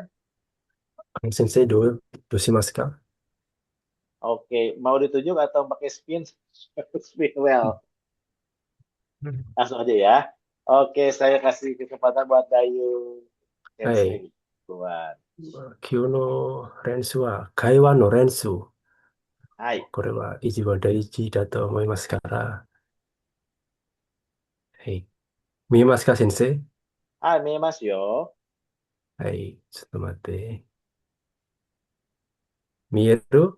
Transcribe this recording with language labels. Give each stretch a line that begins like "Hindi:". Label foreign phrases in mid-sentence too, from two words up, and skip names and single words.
Indonesian: Kang Sensei dulu,
Japanese: どうしますか?
Indonesian: Oke, mau ditunjuk atau pakai spin? Spin well. Langsung aja ya. Oke, saya kasih kesempatan buat Dayu
Japanese: Hai,
Indonesian: Sensei. Duluan.
Japanese: 今日の練習は会話の練習。 Hai. これは一番大事だと思いますから。はい。見えますか、先生？
Indonesian: Hai, Mas yo.
Japanese: はい。ちょっと待って。見える？